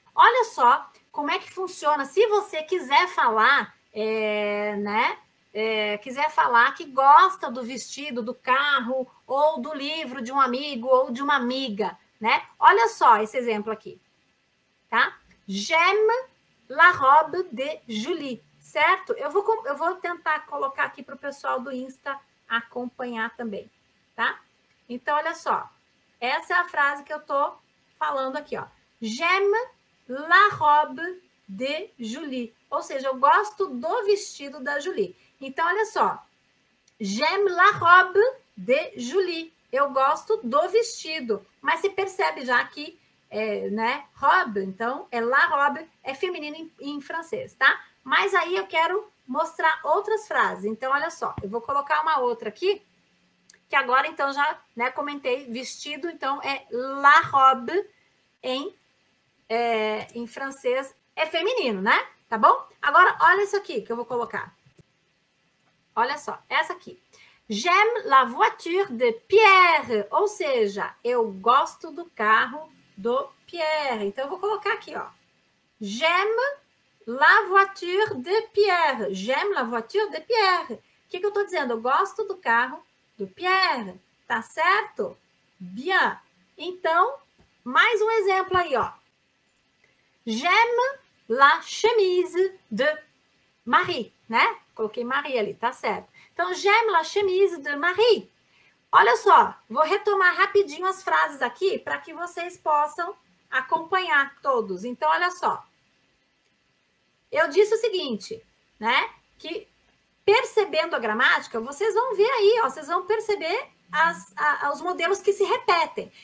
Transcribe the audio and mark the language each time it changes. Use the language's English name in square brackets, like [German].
[Portuguese] Olha só como é que funciona. Se você quiser falar, né? Quiser falar que gosta do vestido, do carro, ou do livro de um amigo ou de uma amiga, né? Olha só esse exemplo aqui, tá? [French] J'aime la robe de Julie, certo? [Portuguese] Eu vou tentar colocar aqui para o pessoal do Insta acompanhar também, tá? Então, olha só. Essa é a frase que eu estou falando aqui, ó. [French] J'aime la robe de Julie. [Portuguese] Ou seja, eu gosto do vestido da Julie. Então, olha só. [French] J'aime la robe de Julie. [Portuguese] Eu gosto do vestido. Mas você percebe já que, né, robe, então, la robe, é feminino em francês, tá? Mas aí eu quero mostrar outras frases. Então, olha só. Eu vou colocar uma outra aqui, que agora, então, já, né, comentei, vestido, então, é la robe em francês, é feminino, né? Tá bom? Agora, olha isso aqui que eu vou colocar. Olha só, essa aqui. [French] J'aime la voiture de Pierre. [Portuguese] Ou seja, eu gosto do carro do Pierre. Então, eu vou colocar aqui, ó. [French] J'aime la voiture de Pierre. J'aime la voiture de Pierre. [Portuguese] O que eu estou dizendo? Eu gosto do carro do Pierre. Tá certo? Bien. Então, mais um exemplo aí, ó. [French] J'aime la chemise de Marie, né? [Portuguese] Coloquei Marie ali, tá certo. Então, [French] j'aime la chemise de Marie. [Portuguese] Olha só, vou retomar rapidinho as frases aqui para que vocês possam acompanhar todos. Então, olha só. Eu disse o seguinte, né? Que percebendo a gramática, vocês vão ver aí, ó, vocês vão perceber os modelos que se repetem.